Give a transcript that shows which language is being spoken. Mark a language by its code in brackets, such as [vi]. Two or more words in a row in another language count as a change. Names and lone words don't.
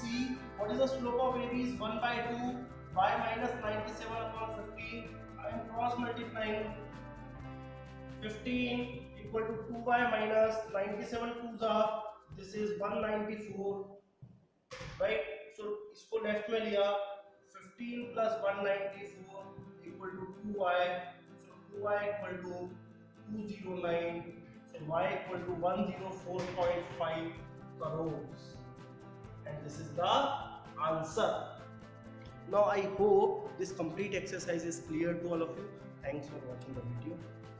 [en] What is the slope of AB is 1 by 2 y minus 97 upon 15. I am cross multiplying. 15 equal to 2y minus 97 2s are, this is 194, right? [hi] So इसको left में लिया, [en] 15 plus 194 equal to 2y. So 2y equal to 209. So y equal to 104.5 crores. And this is the answer. Now I hope this complete exercise is clear to all of you. Thanks for watching the video.